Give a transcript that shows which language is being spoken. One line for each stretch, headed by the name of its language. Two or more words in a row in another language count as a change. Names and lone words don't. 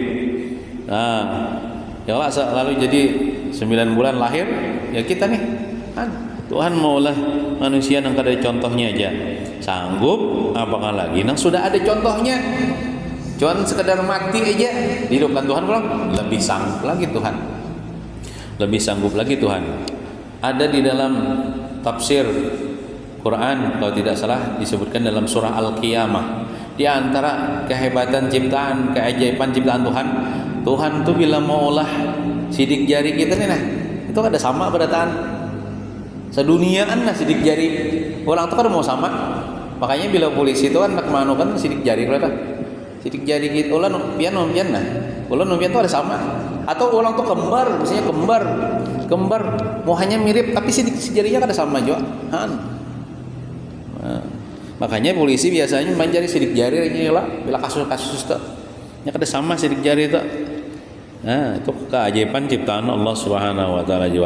Banjar: Nah ya Allah lalu jadi 9 bulan lahir ya kita nih kan Tuhan maulah manusia yang kada contohnya aja sanggup, apakah lagi nang sudah ada contohnya, cuman sekedar mati aja dihidupkan Tuhan pulang, lebih sanggup lagi Tuhan, lebih sanggup lagi Tuhan. Ada di dalam tafsir Quran kalau tidak salah disebutkan dalam surah Al-Qiyamah, di antara kehebatan ciptaan, keajaiban ciptaan Tuhan tuh bila maulah sidik jari kita nih nah itu kada sama berataan seduniaan lah sidik jari orang tuh kada mau sama. Makanya bila polisi itu kan nak manukan sidik jari kalau sidik jari kita ulah numpian nah ulah numpian tuh ada sama atau orang tuh kembar, misalnya kembar mau hanya mirip tapi sidik jarinya kada sama juga nah, makanya polisi biasanya mencari sidik jari aja lah bila kasus-kasus tuh nya kada sama sidik jari itu.
Indonesian: Nah itu keajaiban ciptaan Allah
Arabic: سبحانه وتعالى
Indonesian: juga.